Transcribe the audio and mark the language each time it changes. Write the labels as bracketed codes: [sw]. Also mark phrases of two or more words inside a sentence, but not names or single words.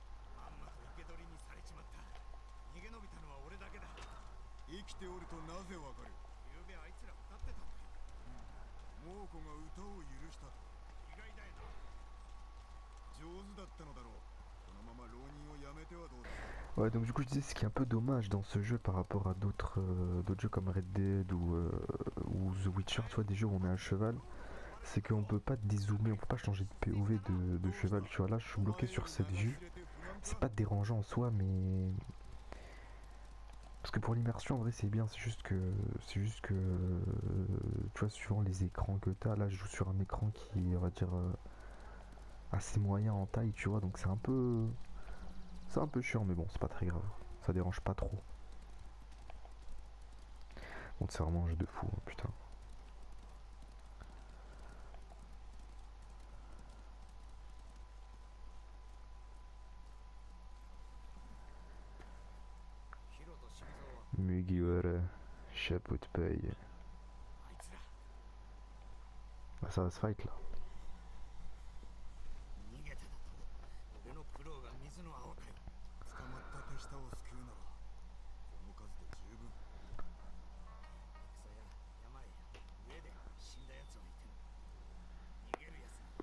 [ja] まんまと生け捕りにされちまった。逃げ延びたのは俺だけだ。生きておるとなぜわかる？ゆうべあいつら歌ってたんだよ。猛虎が歌を許したと。意外だよな。上手だったのだろう。このまま浪人をやめてはどうだ。 [fr] Ouais, donc du coup je disais ce qui est un peu dommage dans ce jeu par rapport à d'autres jeux comme Red Dead ou The Witcher, tu vois, des jeux où on est à cheval, c'est qu'on peut pas dézoomer, on peut pas changer de POV de cheval, tu vois. Là je suis bloqué sur cette vue, c'est pas dérangeant en soi, mais parce que pour l'immersion en vrai c'est bien, c'est juste que tu vois, suivant les écrans que t'as, là je joue sur un écran qui, on va dire, assez moyen en taille, tu vois, donc c'est un peu chiant, mais bon, c'est pas très grave, ça dérange pas trop. Donc c'est vraiment un jeu de fou, hein, putain. [ja] ヒロと渋沢は [fr] Mugiwara, chapeau de paille. [ja] あいつら [fr] Bah, ça va se fight là. [ja] 逃げただと俺の苦労が水の泡かよ。捕まった手下を救うならこの数で十分。戦や山へ上で死んだ奴はいても逃げる奴が